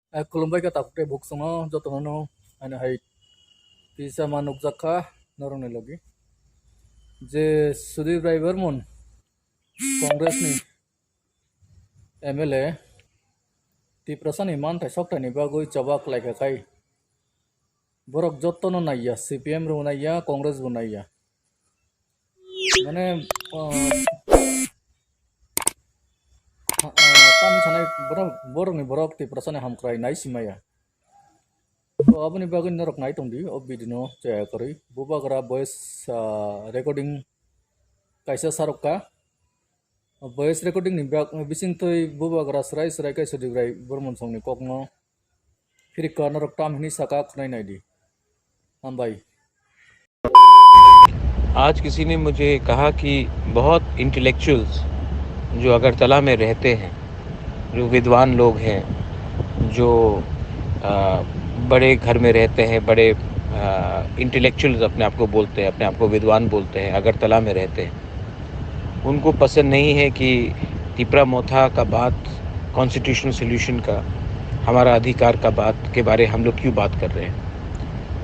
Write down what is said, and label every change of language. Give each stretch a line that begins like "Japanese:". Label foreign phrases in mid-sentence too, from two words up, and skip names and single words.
Kok Borok: खुलुमबाय गथाफोरखौ बुकसङो जतननो आने हाय पिसा मानुक जाखा नरंनि लगी जे सुदीप राय बर्मन कांग्रेस नि एमएलए तिप्रसानि मानथाय सक्तानि बागै चबाक लायखाखाय बरक जतन नायया सीपीएम रो नायया कांग्रेस बो नायया माने ताम सानाय बरकनि बरक तिप्रसानि हामख्राय नाय सिमाया तो अपनी बागै नरक नाय तंदी अब बिदिनो जायाखै बुबाग्रा
English: voice recording
Kok Borok: कायसा सारका
English: voice recording
Kok Borok: नि बिसिंग तै बुबाग्रा सराय सराय कायसा दिग्राय बर्मन संनि ककनो फिरिका नरक ताम हिनी साका खुनाय नायदी हम भाई।
Hindi: आज किसी ने मुझे कहा कि बहुत इंटेलेक्चुअल्स जो अगरतला में रहते हैं, जो विद्वान लोग हैं, जो बड़े घर में रहते हैं, बड़े इंटेलेक्चुअल्स अपने आप को बोलते हैं, अपने आप को विद्वान बोलते हैं, अगरतला में रहते हैं, उनको पसंद नहीं है कि तिपरा मोथा का बात,
English: constitutional solution
Hindi: का, हमारा अधिकार का बात के बारे हम लोग क्यों बात कर रहे हैं।